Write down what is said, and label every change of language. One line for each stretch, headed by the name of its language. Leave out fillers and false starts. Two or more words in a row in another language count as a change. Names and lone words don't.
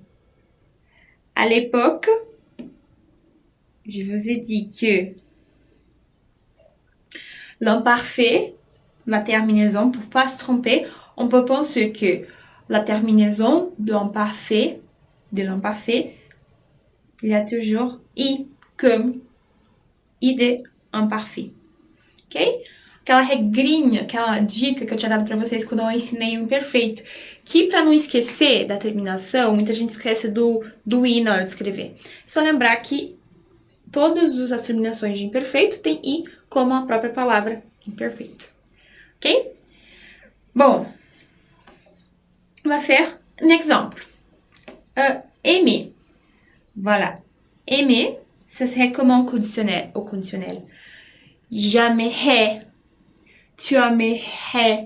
French: À l'époque, je vous ai dit que l'imparfait, la terminaison, pour pas se tromper, on peut penser que la terminaison de l'imparfait, il y a toujours i comme i de imparfait. Ok?
Portuguese: Aquela regrinha, aquela dica que eu tinha dado para vocês quando eu ensinei o imperfeito, que para não esquecer da terminação, muita gente esquece do i na hora de escrever. É só lembrar que todas as terminações de imperfeito têm i como a própria palavra imperfeito. Ok?
French: Bon, on va faire un exemple. Aimer. Voilà. Aimer, ce serait comment au conditionnel? J'aimerais. Tu aimerais.